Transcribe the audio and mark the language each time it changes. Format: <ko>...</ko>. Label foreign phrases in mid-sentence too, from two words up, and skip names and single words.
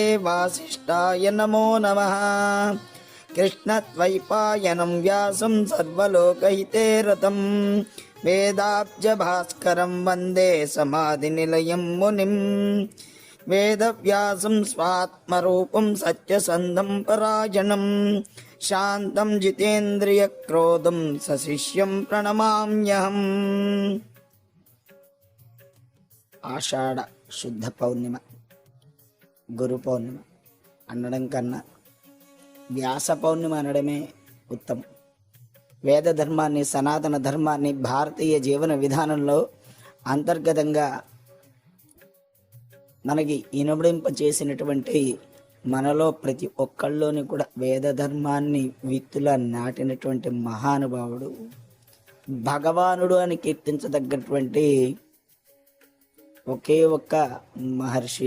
<sa>वासिष्ठाय नमो नमः कृष्णद्वैपायनं व्यासं सर्वलोकहिते रतं वेदाब्जभास्करं वन्दे समाधिनिलयं मुनिं वेदव्यासं स्वात्मरूपं सत्यसन्धं परायणं शान्तं जितेन्द्रियक्रोधं सशिष्यं प्रणमाम्यहम्।</sa> <te>ఆషాఢ శుద్ధ పౌర్ణిమ గురు పౌర్ణిమ అనడం కన్నా వ్యాస పౌర్ణిమ అనడమే ఉత్తమం. వేద ధర్మాన్ని, సనాతన ధర్మాన్ని భారతీయ జీవన విధానంలో అంతర్గతంగా మనకి ఇనుబడింప చేసినటువంటి మనలో ప్రతి ఒక్కళ్ళలోని కూడా వేద ధర్మాన్ని విత్తులా నాటినటువంటి మహానుభావుడు, భగవానుడు అని కీర్తించదగ్గటువంటి ఒకే ఒక్క మహర్షి.</te>